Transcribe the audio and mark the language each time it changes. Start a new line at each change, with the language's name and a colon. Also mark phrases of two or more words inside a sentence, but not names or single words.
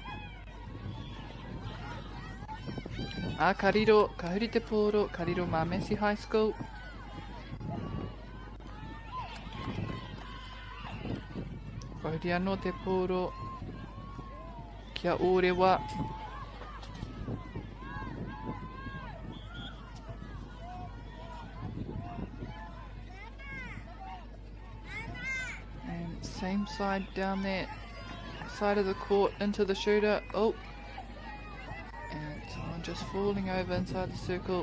Māori: Kariro, ka huri te pōro, kariro mā Massey High School. Ka huri anō te pōro kia Orewa.
English: And same side down there. Side of the court into the shooter. Oh, and someone just falling over inside the circle.